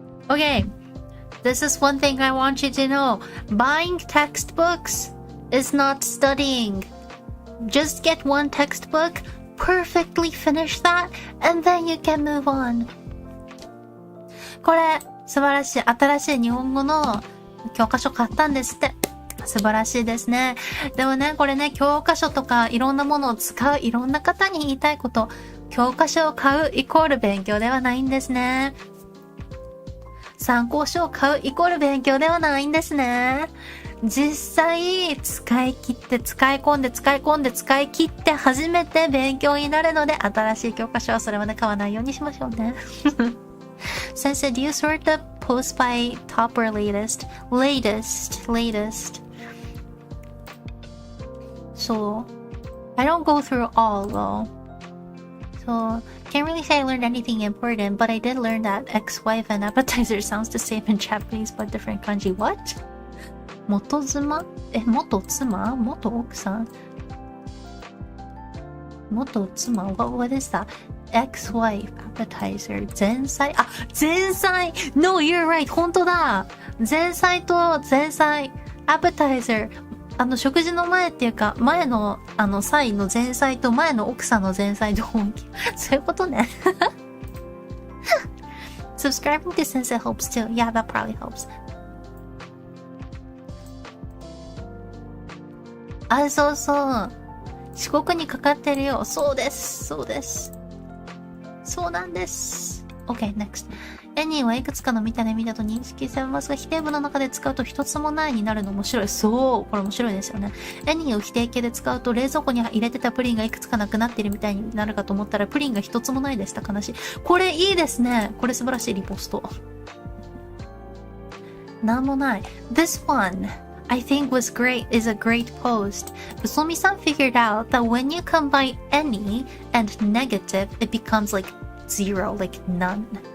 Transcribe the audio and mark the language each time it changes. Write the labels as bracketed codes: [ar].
[en] Okay, this is one thing I want you to know. Buying textbooks is not studying. Just get one textbook, perfectly finish that, and then you can move on. [ja] これ、素晴らしい。新しい日本語の教科書買ったんですって。素晴らしいですね。でもね、これね、教科書とかいろんなものを使ういろんな方に言いたいこと。教科書を買うイコール勉強ではないんですね。参考書を買うイコール勉強ではないんですね。実際、使い切って、使い込んで、使い切って初めて勉強になるので、新しい教科書はそれまで買わないようにしましょうね。 [en] 先生、do you sort the post by top or latest? Latest. So, I don't go through all though. So, can't really say I learned anything important, but I did learn that ex-wife and appetizer sounds the same in Japanese but different kanji. What? [ja] 元妻？元妻？元奥さん？ [en] 元妻？What is that? Ex-wife, appetizer, 前菜？ [ja] あ、前菜！ [en] No, you're right! [ja] 本当だ！前菜と前菜、appetizer。食事の前っていうか、前の、菜の前菜と前の奥さんの前菜とそういうことね。 [en] Subscribing to Sensei helps too. Yeah, that probably helps. [ja] あ、そうそう。四国にかかってるよ。そうです。そうなんです。 [en] Okay, next. [ja] Any はいくつかの見た目だと認識されますが、否定文の中で使うと一つもないになるの面白い。そう。これ面白いですよね。Any を否定形で使うと、冷蔵庫に入れてたプリンがいくつかなくなっているみたいになるかと思ったら、プリンが一つもないでした。悲しい。これいいですね。これ素晴らしいリポスト。なんもない。 [en] This one, I think is a great post. Usomi-san figured out that when you combine any and negative, it becomes like zero, like none.